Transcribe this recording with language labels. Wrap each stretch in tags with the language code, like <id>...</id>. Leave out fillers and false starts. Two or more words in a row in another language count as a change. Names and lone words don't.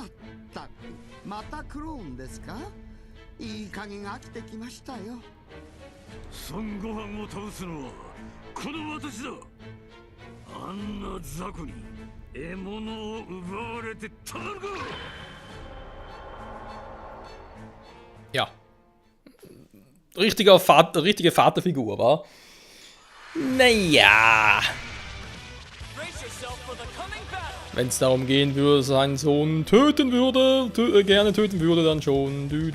<ja>まったく、またクローンですか？いい加減飽きてきましたよ。孫悟飯を倒すのはこの私だ。あんな雑魚に獲物を奪われてたまるか。</ja> <de>Ja. Richtige Vaterfigur, wa? Naja. Wenn es darum gehen würde, seinen Sohn töten würde, gerne töten würde, dann schon.</de>